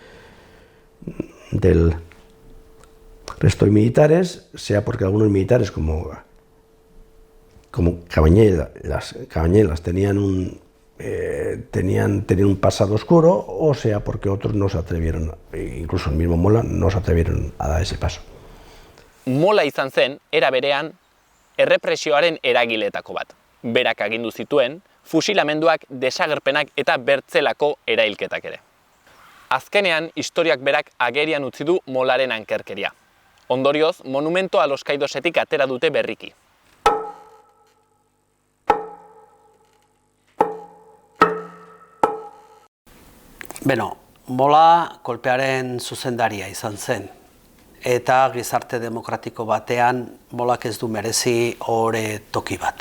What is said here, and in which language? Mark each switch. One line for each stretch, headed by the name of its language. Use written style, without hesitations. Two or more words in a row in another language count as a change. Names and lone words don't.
Spanish: del resto de militares, sea porque algunos militares como Cabañelas tenían un pasado oscuro, o sea porque otros no se atrevieron, incluso el mismo Mola, no se atrevieron a dar ese paso.
Basque: Mola izan zen, era berean, errepresioaren eragileetako bat. Berak agindu zituen, fusilamenduak, desagerpenak eta bertzelako erailketak ere. Azkenean, historiak berak agerian utzi du Molaren ankerkeria. Ondorioz, monumento a los Caidosetik atera dute berriki. Beno, Mola kolpearen zuzendaria izan zen. Eta gizarte demokratiko batean Molak ez du merezi ohore toki bat.